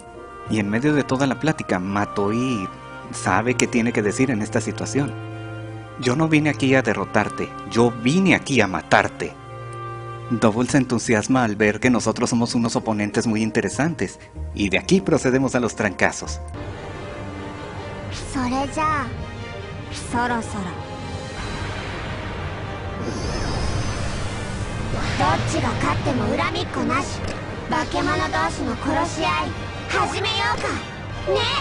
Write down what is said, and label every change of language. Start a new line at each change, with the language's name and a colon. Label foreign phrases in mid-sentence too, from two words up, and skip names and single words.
Spanish: Y en medio de toda la plática, Matoi sabe qué tiene que decir en esta situación. Yo no vine aquí a derrotarte, yo vine aquí a matarte. Double se entusiasma al ver que nosotros somos unos oponentes muy interesantes, y de aquí procedemos a los trancazos.
Japanese: それじゃあそろそろどっちが勝っても恨みっこなし化け物同士の殺し合い始めようかね。